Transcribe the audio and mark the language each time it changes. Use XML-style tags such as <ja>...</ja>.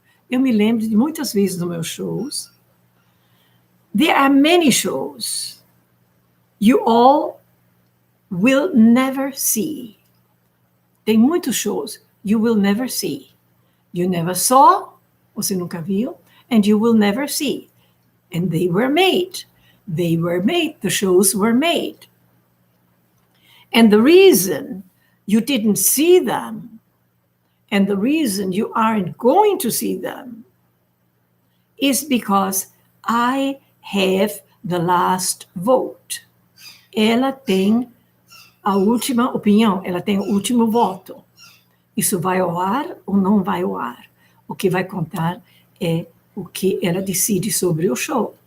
<pt>Eu me lembro de muitas vezes nos meus shows.</pt> <en>There are many shows you all will never see.</en> <pt>Tem muitos</pt> <en>shows you will never see. You never saw,</en> <pt>você nunca viu,</pt> <en>and you will never see. And they were made. They were made. The shows were made. And the reason you didn't see them, and the reason you aren't going to see them, is because I have the last vote.</en> <pt>Ela tem a última opinião, ela tem o último voto. Isso vai ao ar ou não vai ao ar? O que vai contar é o que ela decide sobre o show.</pt>